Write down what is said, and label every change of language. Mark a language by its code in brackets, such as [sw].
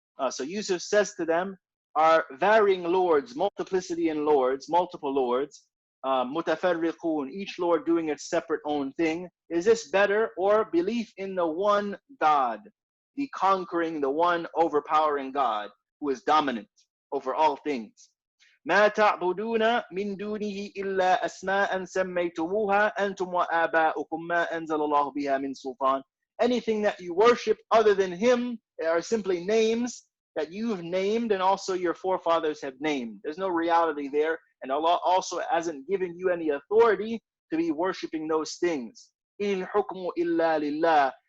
[en] So Yusuf says to them, are varying lords, multiplicity in lords, multiple lords, mutafarriqun, each lord doing its separate own thing. Is this better, or belief in the one God, the conquering, the one overpowering God who is dominant over all things? [ar] ما تعبدون من دونه إلا أسماء سميتموها أنتم وآباؤكم ما أنزل الله بها من سلطان. [en] Anything that you worship other than Him are simply names that you've named, and also your forefathers have named. There's no reality there, and Allah also hasn't given you any authority to be worshiping those things. [ar] إِنِ الْحُكْمُ إِلَّا لِلَّهِ.